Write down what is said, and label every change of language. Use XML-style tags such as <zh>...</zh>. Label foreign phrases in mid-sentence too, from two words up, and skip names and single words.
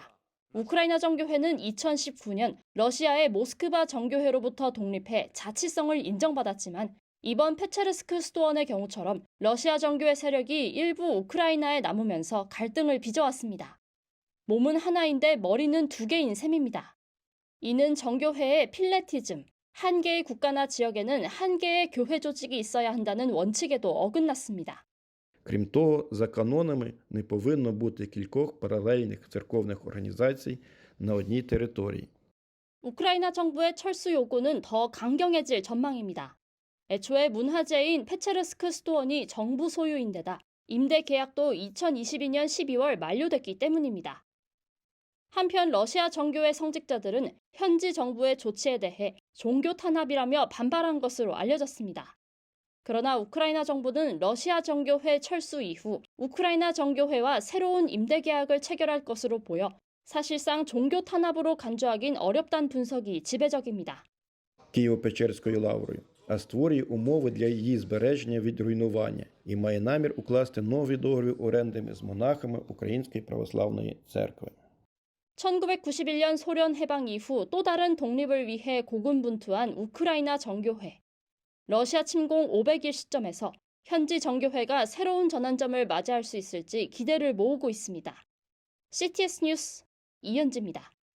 <ko>우크라이나 정교회는 2019년 러시아의 모스크바 정교회로부터 독립해 자치성을 인정받았지만 이번 페체르스크 수도원의 경우처럼 러시아 정교회 세력이 일부 우크라이나에 남으면서 갈등을 빚어왔습니다. 몸은 하나인데 머리는 두 개인 셈입니다. 이는 정교회의 필레티즘, 한 개의 국가나 지역에는 한 개의 교회 조직이 있어야 한다는 원칙에도 어긋났습니다.</ko> <uk>Крім того, за канонами не повинно бути кількох паралельних церковних організацій на одній території.</uk> <ko>우크라이나 정부의 철수 요구는 더 강경해질 전망입니다. 애초에 문화재인 페체르스크 수도원이 정부 소유인데다 임대 계약도 2022년 12월 만료됐기 때문입니다. 한편 러시아 정교회 성직자들은 현지 정부의 조치에 대해 종교 탄압이라며 반발한 것으로 알려졌습니다. 그러나 우크라이나 정부는 러시아 정교회 철수 이후 우크라이나 정교회와 새로운 임대 계약을 체결할 것으로 보여 사실상 종교 탄압으로 간주하긴 어렵다는 분석이 지배적입니다.</ko> <uk>Києво-Печерською лаврою, а створює умови для її збереження від руйнування і має намір укласти новий договір оренди з монахами Української православної церкви.</uk> <ko>1991년 소련 해방 이후 또 다른 독립을 위해 고군분투한 우크라이나 정교회. 러시아 침공 500일 시점에서 현지 정교회가 새로운 전환점을 맞이할 수 있을지 기대를 모으고 있습니다. CTS 뉴스 이현지입니다.</ko>